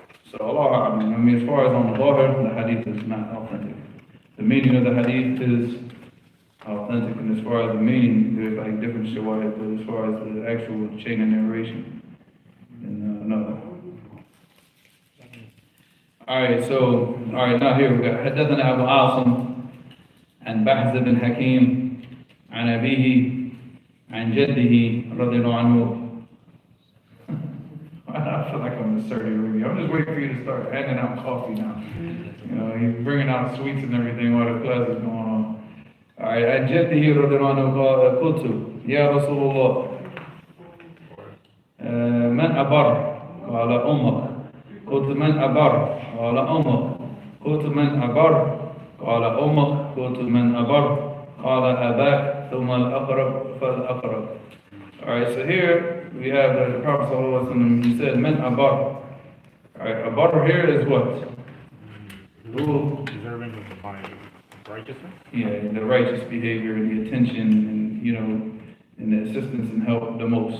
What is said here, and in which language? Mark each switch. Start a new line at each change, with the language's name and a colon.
English: So Allah, I mean, as far as on the Zahir, the hadith is not authentic. The meaning of the hadith is authentic, and as far as the meaning, there's like different shawahid, but as far as the actual chain of narration, then no. Alright, now here we go.
Arabic: حدثنا أبو عاصم عن بحث بن حكيم عن أبيه عن جده رضي الله عنه.
English: I feel like I'm in a Saudi Arabia. I'm just waiting for you to start handing out coffee now. He's bringing out sweets and everything while the class is going on. Alright,
Arabic: عن جده رضي الله عنه قلت يا رسول الله من أبر؟ قال أمك. قلت من أبر؟ قال أمك. قلت من أبر؟ قال أمك. قلت من أبر؟ قال أباك ثم الأقرب فالأقرب.
English: Alright, so here we have the Prophet ﷺ, he said, Men abar. Alright, abar here is what? Who? Deserving of the righteousness? Yeah, the righteous behavior, the attention, and the assistance and help the most.